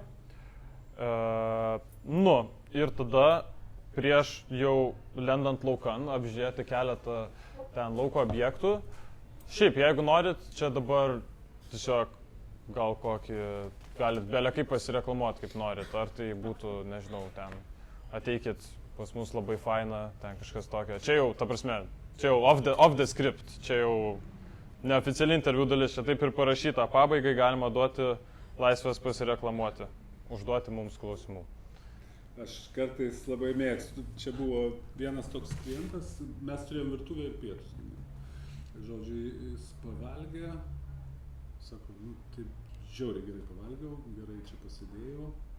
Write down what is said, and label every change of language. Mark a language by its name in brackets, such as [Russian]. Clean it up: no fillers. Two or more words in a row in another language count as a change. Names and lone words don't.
[Lithuanian] Nu, ir tada prieš jau lendant laukan apžiūrėti keletą ten lauko objektų. Šiaip, jeigu norit, čia dabar tiesiog gal kokį, galit belia kaip pasireklamuoti, kaip norit. Ar tai būtų, nežinau, ten ateikit pas mus labai faina, ten kažkas tokio. Čia jau, ta prasme, čia jau [English] off the script, [Lithuanian] čia jau neoficiali interviu dalis, čia taip ir parašyta. Pabaigai galima duoti laisvės pasireklamuoti, užduoti mums klausimų. Aš kartais labai mėgstu, čia buvo vienas toks klientas, mes turėjom virtuvę ir pietus. Žodžiu, jis pavalgė, sako, nu, tai žiauriai gerai pavalgiau, gerai čia pasidėjau.